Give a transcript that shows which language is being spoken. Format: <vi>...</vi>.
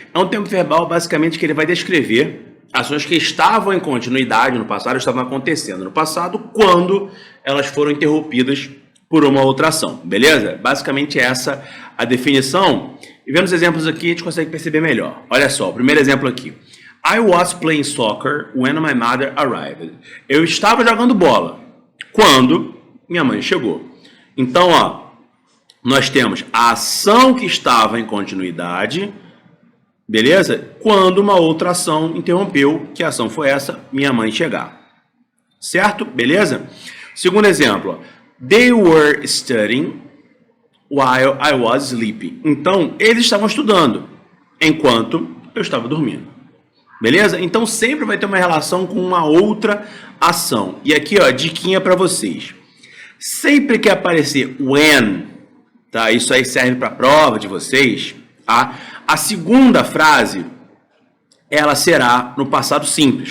<pt>É um tempo verbal basicamente que ele vai descrever ações que estavam em continuidade no passado, estavam acontecendo no passado, quando elas foram interrompidas por uma outra ação, beleza? Basicamente essa a definição. E vendo os exemplos aqui, a gente consegue perceber melhor. Olha só, o primeiro exemplo aqui.</pt> <en>I was playing soccer when my mother arrived.</en> <pt>Eu estava jogando bola quando minha mãe chegou. Então, ó, nós temos a ação que estava em continuidade, beleza? Quando uma outra ação interrompeu, que ação foi essa? Minha mãe chegar. Certo? Beleza? Segundo exemplo,</pt> <en>they were studying while I was sleeping.</en> <pt>Então, eles estavam estudando enquanto eu estava dormindo. Beleza? Então sempre vai ter uma relação com uma outra ação. E aqui, ó, diquinha para vocês. Sempre que aparecer when, tá? Isso aí serve para a prova de vocês, tá? A segunda frase, ela será no passado simples.</pt>